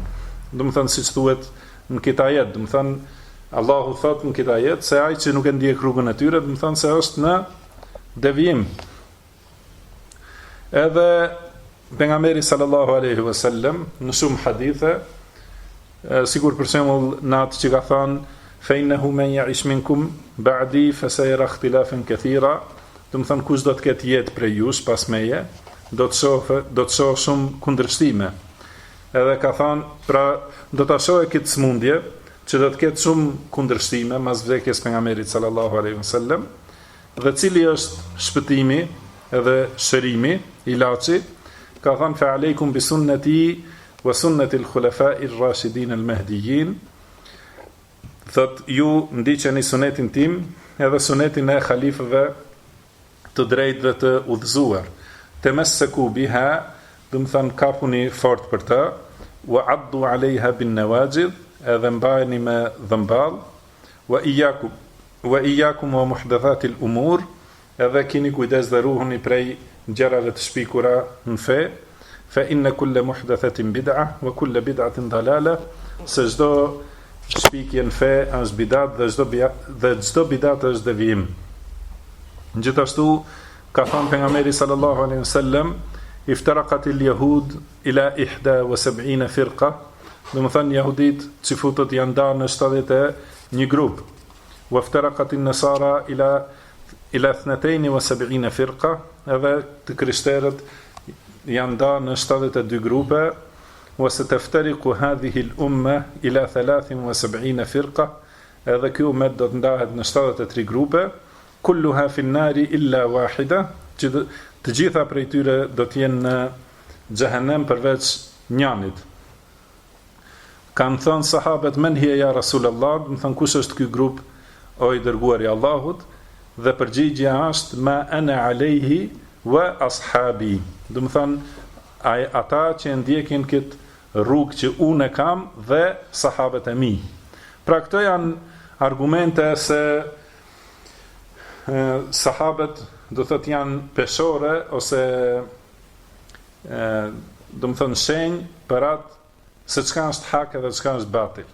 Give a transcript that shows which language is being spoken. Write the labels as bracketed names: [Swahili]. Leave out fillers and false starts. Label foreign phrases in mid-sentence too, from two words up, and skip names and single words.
[Albanian] Do të thënë siç thuhet në këtë ajet, do të thënë Allahu thot në këtë ajet se ai që nuk e ndjek rrugën e tyre, do të thënë se është në devijim. Edhe pejgamberi [Arabic] صلى الله عليه وسلم [Albanian] në shumë hadithe, sigur për shembull në atë që ka thënë [Arabic] فإنه من يعش منكم بعدي فسيرى اختلافا كثيرا, [Albanian] do të thënë kush do të ketë jetë prej jush pas meje, do të shohë shumë kundërshtime. Edhe ka thënë, pra do ta shohë këtë smundje që do të ketë shumë kundërshtime mas vdekjes pejgamberit [Arabic] صلى الله عليه وسلم, [Albanian] dhe cili është shpëtimi edhe shërimi, ilaçi, ka thënë [Arabic] فعليكم بسنتي وسنة الخلفاء الراشدين المهديين, [Albanian] thot ju ndiqeni sunetin tim edhe sunetin e halifëve të drejtë dhe të udhëzuar, [Arabic] تمسكوا بها, [Albanian] do të thënë kapuni fort për të, [Arabic] وعضوا عليها بالنواجذ, [Albanian] edhe mbajeni me dhëmball, [Arabic] وإياكم ومحدثات الأمور, [Albanian] edhe keni kujdes dhe ruhuni prej gjërave të shpikura në fe, [Arabic] فإن كل محدثة بدعة وكل بدعة ضلالة, [Albanian] se çdo shpikje në fe është bidat dhe çdo bidat është devijim. Gjithashtu ka thënë pejgamberi [Arabic] صلى الله عليه وسلم, افترقت اليهود إلى 71 فرقة, [Albanian] do të thënë jehudit çifutët janë ndarë në 71 grup, [Arabic] وافترقت النصارى إلى 72 فرقة, [Albanian] edhe të krishterët janë ndarë në 72 grupe, [Arabic] وستفترق هذه الأمة إلى 73 فرقة, [Albanian] edhe ky ummet do të ndahet në 73 grupe, [Arabic] كلها في النار إلا واحدة, [Albanian] që të gjitha prej tyre do të jenë në xhehenem përveç njënit. Kanë thënë sahabët, [Arabic] من هي يا رسول الله, [Albanian] do të thënë kush është ky grup o i dërguari i Allahut, dhe përgjigjja është [Arabic] ما أنا عليه وأصحابي. [Albanian] Do të thënë ata që ndjekin këtë rrugë që unë kam dhe sahabët e mi. Pra këto janë argumente se sahabët do thot janë peshore ose do të thënë shenjë për atë se çka është hak edhe çka është batil.